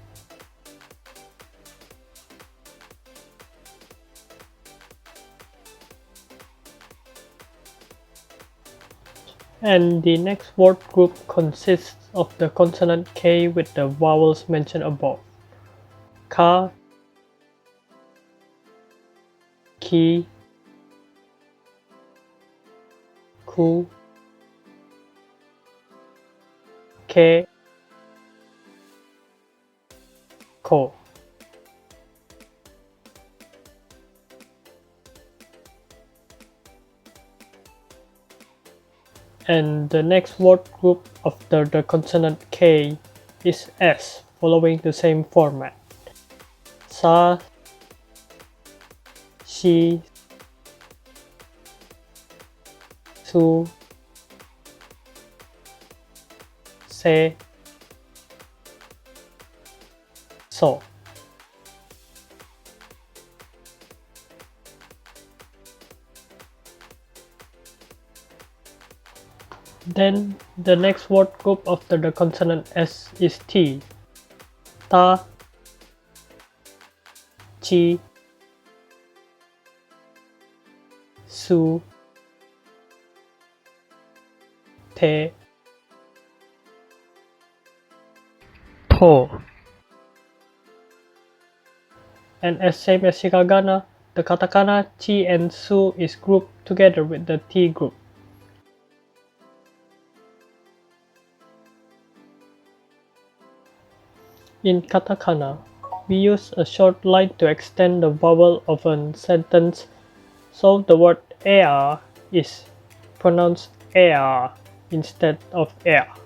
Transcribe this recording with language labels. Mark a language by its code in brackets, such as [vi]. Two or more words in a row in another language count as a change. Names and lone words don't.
[en] And the next word group consists of the consonant K with the vowels mentioned above. [ja] Ka, ki, ku, ke, ko. [en] And the next word group after the consonant K is S, following the same format. [ja] Sa, shi, su, se, so. [en] Then the next word group after the consonant S is T. [ja] Ta, chi, su, te, to. [en] And as same as hiragana, the katakana chi and su is grouped together with the T group. In katakana, we use a short line to extend the vowel of a sentence, so the word ea is pronounced ea instead of ea.